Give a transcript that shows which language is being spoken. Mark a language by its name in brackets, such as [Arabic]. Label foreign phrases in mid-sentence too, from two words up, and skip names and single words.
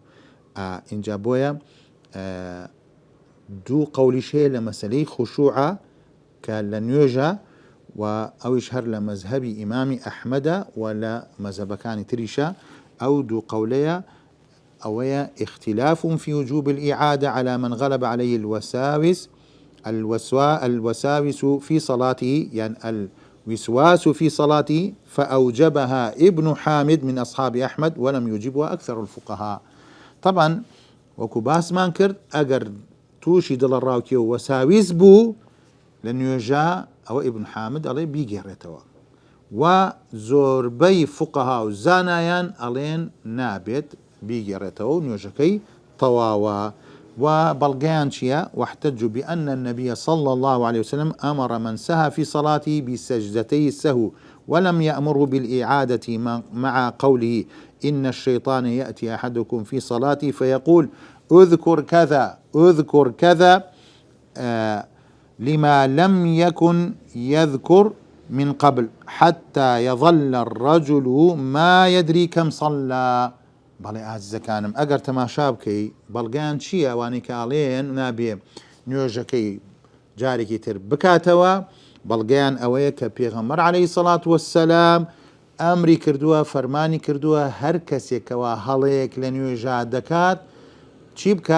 [Central Kurdish] اینجا بۆیە دوو قەولیش هەیە لە مەسەلەی خشوعە کە لە نوێژە و ئەویش هەر لە مەزهەبی ئیمامی ئەحمەدە و لە مەزهەبەکانی تریشە. ئەو دوو قەولەیە ئەوەیە [Arabic] اختلاف في وجوب الإعادة على من غلب عليه الوساوس في صلاته، يعني الوسواس في صلاته، فأوجبها ابن حامد من أصحاب أحمد ولم يجبها أكثر الفقهاء. [Central Kurdish] طبعا وەکو باسمان کرد ئەگەر تووشی دڵە ڕاوکێ و وەساویز بوو لە نوێژە، ئەوە ئیبن حامد ئەڵێ بیگێڕێتەوە و زۆربەی فقەها و زانایان ئەڵێن نابێت بیگێڕێتەوە و نوێژەکەی تەواوە. و بەڵگەیان چییە؟ [Arabic] واحتج بأن النبي صلى الله عليه وسلم أمر من سهى في صلاته بسجدتي السهو ولم يأمره بالإعادة مع قوله إن الشيطان يأتي أحدكم في صلاته فيقول اذكر كذا لما لم يكن يذكر من قبل حتى يظل الرجل ما يدري كم صلى. [Central Kurdish] بەڵێ ئازیزەکانم، ئەگەر تەماشا بکەی بەڵگەیان چییە؟ ئەوانەی کە ئاڵێن نابێ نوێژەکەی جارێکی تر بکاتەوە، بەڵگەیان ئەوەیە کە پێغەمبەر عەلەیهی سەڵات وەسسەلام ئەمری کردووە، فەرمانی کردووە هەر کەسێکەوە هەڵەیەک لە نوێژە دەکات چی بکە؟